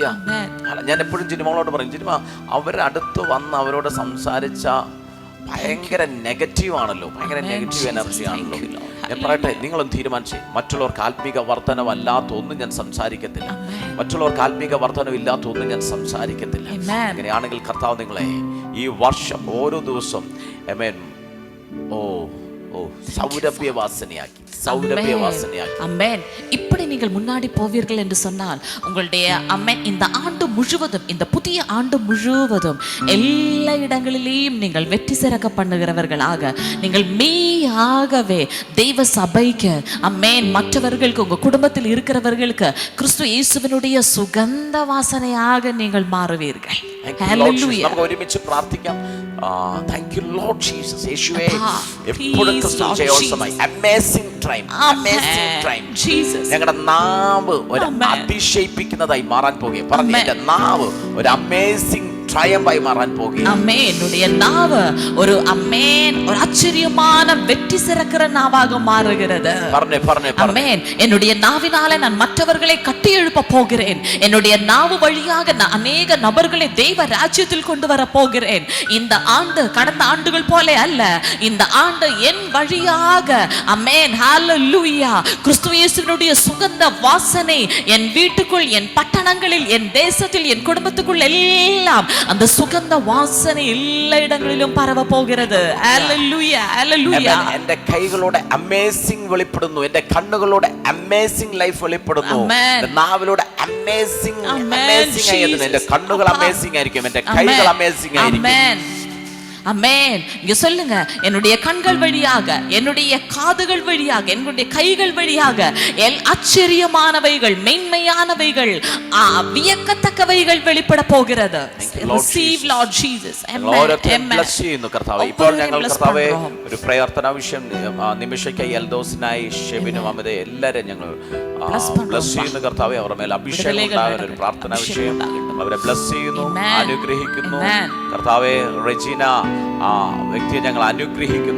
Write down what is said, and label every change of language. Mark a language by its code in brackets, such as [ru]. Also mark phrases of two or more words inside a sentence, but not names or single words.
[ml] ഞാൻ എപ്പോഴും ജിനിമകളോട് പറയും, ജിനിമ അവരുടെ അടുത്ത് വന്ന് അവരോട് സംസാരിച്ച ഭയങ്കര നെഗറ്റീവ് ആണല്ലോ, ഭയങ്കര നെഗറ്റീവ് എനർജി ആണല്ലോ. ഞാൻ പറയട്ടെ, നിങ്ങളും തീരുമാനിച്ചേ, മറ്റുള്ളവർക്ക് ആത്മീക വർധനവല്ലാത്ത ഒന്നും ഞാൻ സംസാരിക്കത്തില്ല, മറ്റുള്ളവർക്ക് ആത്മീക വർധനവില്ലാത്ത ഒന്നും ഞാൻ സംസാരിക്കത്തില്ല. അങ്ങനെയാണെങ്കിൽ കർത്താവ് നിങ്ങളെ ഈ വർഷം ഓരോ ദിവസം சௌரபியவாசனையாக்கி [ta] அமேன். இப்படி நீங்கள் முன்னாடி போவீர்கள் என்று சொன்னால் உங்களுடைய அமேன் இந்த ஆண்டு முழுவதும், இந்த புதிய ஆண்டு முழுவதும் எல்லா இடங்களிலேயும் நீங்கள் வெற்றி சிறக்க பண்ணுகிறவர்களாக, நீங்கள் மெய்யாகவே தெய்வ சபைக்கு அமேன், மற்றவர்களுக்கு, உங்க குடும்பத்தில் இருக்கிறவர்களுக்கு கிறிஸ்து இயேசுவினுடைய சுகந்த வாசனையாக நீங்கள் மாறுவீர்கள். [ml] ഹല്ലേലൂയ. നമുക്ക് ഒരുമിച്ച് പ്രാർത്ഥിക്കാം. [en] Thank you Lord Jesus. [ml] യേശുവേ, എപ്പോഴും ക്രിസ്തു ജയോത്സവമായി [en] amazing time, amazing time. [ml] ഞങ്ങളുടെ നാവ് ഒരു അതിശയിപ്പിക്കുന്നതായി മാറാൻ പോകുകയാണ്. പറഞ്ഞു, എന്റെ നാവ് ഒരു അമേസിംഗ് [ta] ட்ரையம்பாய் மாறான் போகிறேன். ஆமென். என்னுடைய நாவு ஒரு அமேன், ஒரு ஆச்சரியமான வெற்றி சிறக்கிற நாவாக மாறுகிறது. பர்னே ஆமென். என்னுடைய நாவினாலே நான் மற்றவர்களை கட்டி எழுப்ப போகிறேன். என்னுடைய நாவு வழியாக நான் அநேக நபர்களை தெய்வ ராஜ்யத்தில் கொண்டு வர போகிறேன். இந்த ஆண்டு கடந்த ஆண்டுகள் போல அல்ல, இந்த ஆண்டு என் வழியாக ஆமென், ஹalleluya, கிறிஸ்து இயேசுவினுடைய சுகந்த வாசனை என் வீட்டுக்குள், என் பட்டணங்களில், என் தேசத்தில், என் குடும்பத்துக்குள் எல்லாம் அந்த சுகந்த வாசனை எல்லா இடங்களிலும் பரவ போகிறது. ஹalleluya, ஹalleluya. [ml] എൻ്റെ കൈകളോടെ അമേസിംഗ് വെളിപ്പെടുന്നു, എൻ്റെ കണ്ണുകളോടെ [en] amazing life [ml] വെളിപ്പെടുന്നു, എൻ്റെ നാവിലൂടെ അമേസിംഗ് ആയിരുന്നു. എൻ്റെ കണ്ണുകൾ അമേസിംഗ് ആയിരിക്കും, എൻ്റെ കൈകൾ അമേസിംഗ് ആയിരിക്കും. [ta] அமேன். இங்க சொல்லுங்க, என்னுடைய கண்கள் வழியாக, என்னுடைய காதுகள் வழியாக, என்னுடைய கைகள் வழியாக ஆச்சரியமானவைகள், மென்மையானவைகள், வியக்கத்தக்கவைகள் வெளிப்பட போகிறது. [en] Receive Lord Jesus. Amen. Bless you [ml] കർത്താവേ. ഇപ്പോൾ ഞങ്ങൾ കർത്താവേ ഒരു പ്രാർത്ഥനാ വിഷയം നിമിഷയ്ക്കായി എൽദോസിനായി ഷെബിനും അമിത എല്ലാവരും ഞങ്ങൾ ബ്ലസ് ചെയ്യുന്നു കർത്താവേ. അവരുടെ മേൽ അഭിഷേകം ഉണ്ടാകുന്ന ഒരു പ്രാർത്ഥനാ വിഷയം അവരെ ബ്ലസ് ചെയ്യുന്നു, അനുഗ്രഹിക്കുന്നു കർത്താവേ. റെജീന ആ വ്യക്തിയെ ഞങ്ങൾ അനുഗ്രഹിക്കുന്നു.